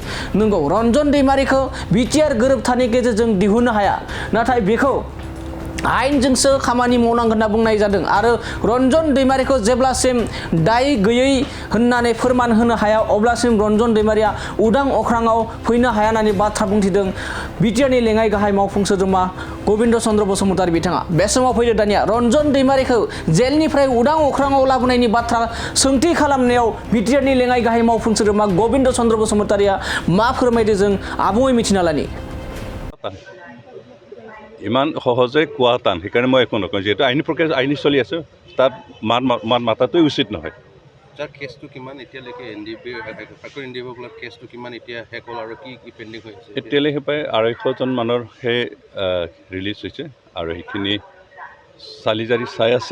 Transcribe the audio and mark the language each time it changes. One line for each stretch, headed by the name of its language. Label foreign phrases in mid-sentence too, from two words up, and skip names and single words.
Bodo: नंगौ, रन्जन दैमारिखौ बिटिआर गोरोबथानि गेजेरजों दिहुननो हाया, नाथाय बेखौ आयेनजोंसो खामानि मावनांगोन होनना बुंनाय जादों आरो रन्जन दैमारिखौ जेब्लासिम दाय गैयै होननानै फोरमान होनो हाया अब्लासिम रन्जन दैमारिया उदां अख्राङाव फैनो हाया होननानै बाथ्रा बुंथिदों बिटिआरनि लेङाइ गाहाय मावफुं सोद्रोमा गबिन्द चन्द्र बसुमतारी बिथाङा। बे समाव फैदो दानिया रन्जन दैमारिखौ जेलनिफ्राय उदां अख्राङाव लाबोनायनि बाथ्रा सोंथि खालामनायाव बिटिआरनि लेङाइ गाहाय मावफुं सोद्रोमा गबिन्द चन्द्र बसुमतारीया मा फोरमायदो जों आबुङै मिथिना लानि।
Assamese: ইমান সহজে কোৱা টান, সেইকাৰণে মই একো নকওঁ। যিহেতু আইনী প্ৰক্ৰিয়া আইনী চলি আছে, তাত মাত মাতাটোৱে উচিত নহয়। যাৰ কেছটো কিমান এতিয়ালৈকে এনডিপিৰ কেছটো কিমান এতিয়া শেষ হ'ল আৰু কি পেণ্ডিং হৈ আছে? এতিয়ালৈকে প্ৰায় 250জন মানৰ ৰিলিজ হৈছে আৰু সেইখিনি চালি জাৰি চাই আছে।